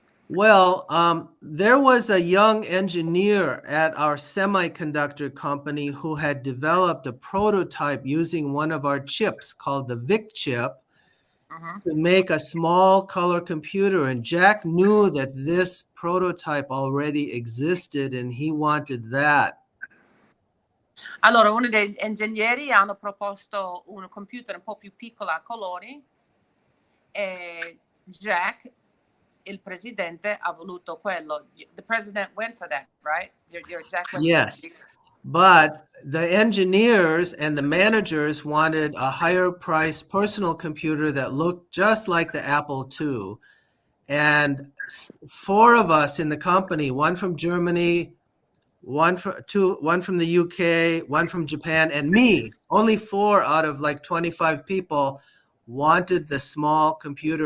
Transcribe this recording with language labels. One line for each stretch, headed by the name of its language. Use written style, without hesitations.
English: Well, there was a young engineer at our semiconductor company who had developed a prototype using one of our chips called the Vic chip to make a small color computer. And Jack knew that this prototype already existed and he wanted that.
Italian: Allora, uno degli ingegneri hanno proposto un computer un po' più piccolo a colori e Jack, il presidente, ha voluto quello.
English: The president went for that, right? Your Jack went Yes. for that. But the engineers and the managers wanted a higher price personal computer that looked just like the Apple II. And 4 of us in the company, one from Germany, one from the UK, one from Japan, and me, only 4 out of like 25 people wanted the small computer.